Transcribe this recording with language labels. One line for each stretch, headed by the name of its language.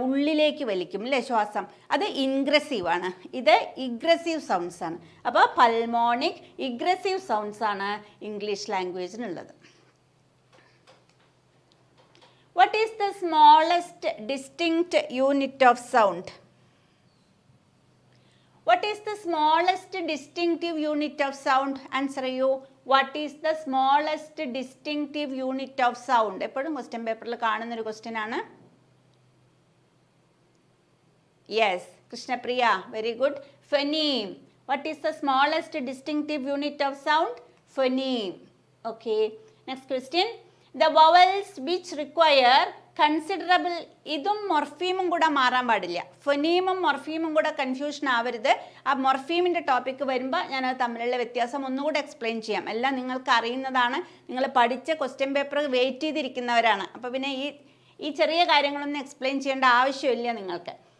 Malayalam: ഉള്ളിലേക്ക് വലിക്കും അല്ലേ ശ്വാസം, അത് ഇൻഗ്രസീവ് ആണ്. ഇത് ഇഗ്രസീവ് സൗണ്ട്സ് ആണ്. അപ്പോൾ പൾമോണിക് ഇഗ്രസീവ് സൗണ്ട്സ് ആണ് English ലാംഗ്വേജിനുള്ളത്.
English: What is the smallest distinct unit of sound? What is the smallest distinctive unit of sound? Answer you. What is the smallest distinctive unit of sound?
Malayalam: എപ്പോഴും question പേപ്പറിൽ കാണുന്ന ഒരു question ആണ്.
English: Yes, Krishnapriya, very good. Phoneme. What is the smallest distinctive unit of sound? Phoneme. Okay. Next question. The vowels which require
Malayalam: considerable, ഇതും മൊർഫീമും കൂടെ മാറാൻ പാടില്ല. ഫൊനീമും മൊർഫീമും കൂടെ കൺഫ്യൂഷൻ ആവരുത്. ആ മൊർഫീമിൻ്റെ ടോപ്പിക്ക് വരുമ്പോൾ ഞാനത് തമ്മിലുള്ള വ്യത്യാസം ഒന്നുകൂടെ എക്സ്പ്ലെയിൻ ചെയ്യാം. എല്ലാം നിങ്ങൾക്ക് അറിയുന്നതാണ്, നിങ്ങൾ പഠിച്ച ക്വസ്റ്റ്യൻ പേപ്പർ വെയിറ്റ് ചെയ്തിരിക്കുന്നവരാണ്. അപ്പോൾ പിന്നെ ഈ ചെറിയ കാര്യങ്ങളൊന്നും എക്സ്പ്ലെയിൻ ചെയ്യേണ്ട ആവശ്യമില്ല നിങ്ങൾക്ക്.